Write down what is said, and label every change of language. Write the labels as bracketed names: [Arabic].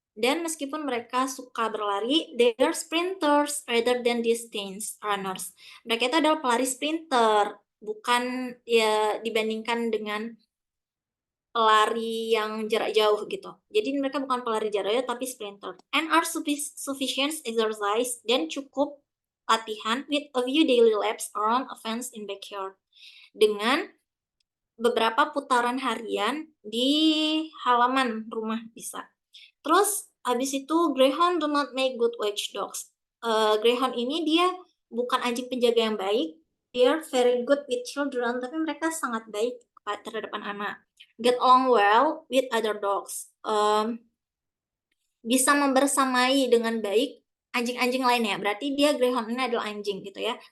[Indonesian] Dan meskipun mereka suka berlari, [English] they are sprinters rather than distance runners. [Indonesian] Mereka itu adalah pelari sprinter, bukan ya dibandingkan dengan pelari yang jarak jauh gitu. Jadi mereka bukan pelari jarak jauh tapi sprinter. [English] And are sufficient exercise, [Indonesian] dan cukup latihan [English] with a few daily laps around a fence in backyard. [Indonesian] Dengan beberapa putaran harian di halaman rumah bisa. Terus habis itu [English] Greyhound do not make good watchdogs. [Indonesian] Greyhound ini dia bukan anjing penjaga yang baik. [English] They are very good with children, [Indonesian] tapi mereka sangat baik terhadap anak. [English] Get along well with other dogs. [Indonesian] bisa membersamai dengan baik anjing-anjing lainnya. Berarti dia greyhound ini adalah anjing gitu ya.